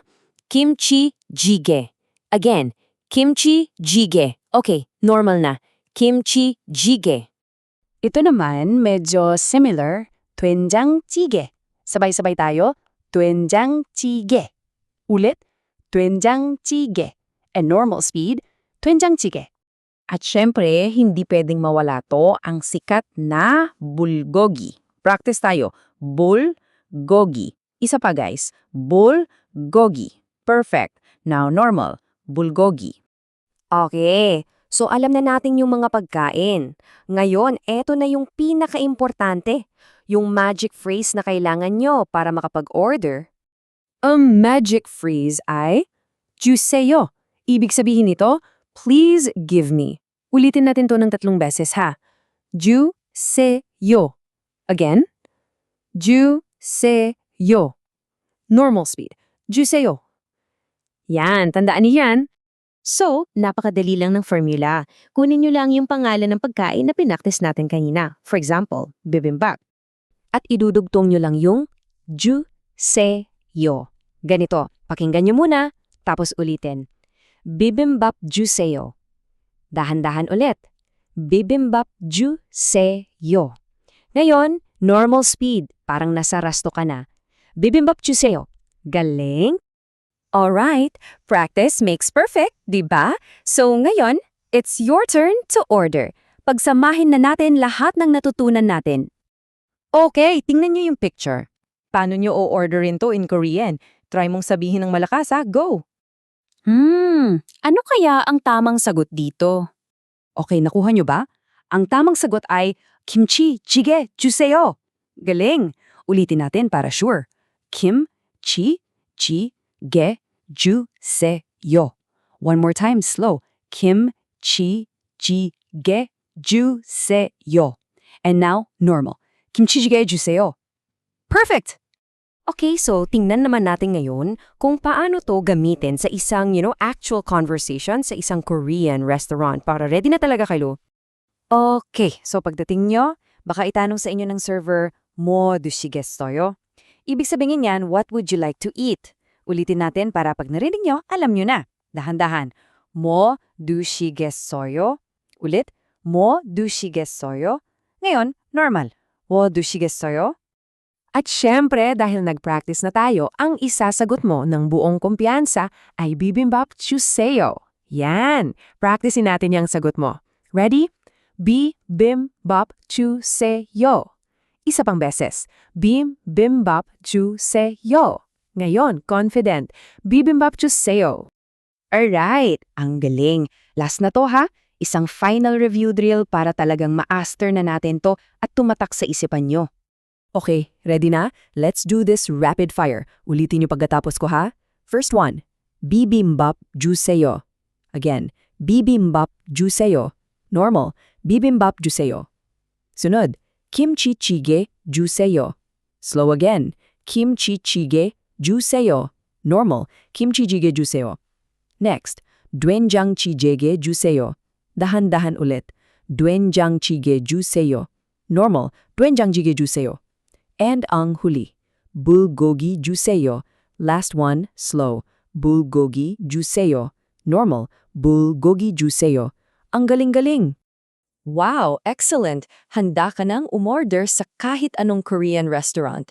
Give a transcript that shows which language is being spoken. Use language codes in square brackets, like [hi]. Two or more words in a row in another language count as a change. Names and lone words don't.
[tl] Kimchi jjigae. Again, kimchi jjigae. Okay, normal na. Kimchi jjigae. Ito naman, medyo similar, 된장찌개. Sabay-sabay tayo, 된장찌개. Ulit, [en] 된장찌개. And normal speed, 된장찌개. [tl] At syempre, hindi pwedeng mawala to ang sikat na bulgogi. Practice tayo. Bulgogi. Isa pa guys. [en] Bulgogi. Perfect. Now normal. Bulgogi. Okay. [tl] So alam na natin yung mga pagkain. Ngayon, eto na yung pinaka-importante. Yung [en] magic phrase [tl] na kailangan nyo para makapag-order. Ang [en] magic phrase [tl] ay 주세요. Ibig sabihin nito, [en] please give me. [tl] Ulitin natin to ng 3 beses ha. [ko] 주세요. Again. 주세요. [en] Normal speed. [tl] 주세요. Yan, tandaan niyo yan. So, napakadali lang ng formula. Kunin nyo lang yung pangalan ng pagkain na pinaktis natin kanina. [en] For example, [tl] bibimbap. At idudugtong nyo lang yung 주세요. Ganito, pakinggan nyo muna, tapos ulitin. Bibimbap 주세요. Dahan-dahan ulit. [ko] Bibimbap 주세요. [tl] Ngayon, [en] normal speed, [tl] parang nasa rasto ka na. Bibimbap 주세요. Galing? [en] Alright, practice makes perfect, [tl] di ba? So ngayon, [en] it's your turn to order. [tl] Pagsamahin na natin lahat ng natutunan natin. Okay, tingnan niyo yung picture. Paano niyo o-orderin to [en] in Korean? [tl] Try mong sabihin ng malakas ha, go! Ano kaya ang tamang sagot dito? Okay, nakuha niyo ba? Ang tamang sagot ay kimchi jjigae 주세요. Galing! Ulitin natin para sure. Kimchi jjigae 주세요. [en] One more time, slow. Kimchi jjigae 주세요. And now, normal. Kimchi jjigae 주세요. Perfect! [tl] Okay, so tingnan naman natin ngayon kung paano to gamitin sa isang, [en] actual conversation [tl] sa isang [en] Korean restaurant [tl] para ready na talaga kayo. Okay, so pagdating nyo, baka itanong sa inyo ng server, [ko] 뭐 드시겠어요? [tl] Ibig sabihin yan, [en] what would you like to eat? [tl] Ulitin natin para pag narinig nyo, alam nyo na. Dahan-dahan. [ko] 뭐 드시겠어요? Ulit, 뭐 드시겠어요? [tl] Ngayon, normal. [ko] 뭐 드시겠어요? [tl] At syempre, dahil nag-practice na tayo, ang isasagot mo ng buong kumpiyansa ay bibimbap 주세요. Yan! Practicein natin yung sagot mo. [ko] Ready? Bibimbap 주세요. [tl] Isa pang beses. Bibimbap 주세요. Ngayon, confident. Bibimbap 주세요. Alright, ang galing. Last na to ha. Isang [en] final review drill [tl] para talagang master na natin to at tumatak sa isipan nyo. Okay, ready na? [en] Let's do this rapid fire. [tl] Ulitin niyo pagkatapos ko ha. [en] First one, [ko] bibimbap 주세요. Again, bibimbap 주세요. Normal, bibimbap 주세요. Sunod, kimchi jjigae 주세요. [en] Slow again, [ko] kimchi jjigae 주세요. Normal, kimchi jjigae 주세요. Next, 된장찌개 주세요. [tl] Dahan-dahan ulit, [ko] 된장찌개 주세요. Normal, 된장찌개 주세요. [tl] And ang huli, [ko] bulgogi 주세요. [en] Last one, slow, [ko] bulgogi 주세요. Normal, bulgogi 주세요. [tl] Ang galing-galing! [en] Wow, excellent! [tl] Handa ka nang umorder sa kahit anong [en] Korean restaurant.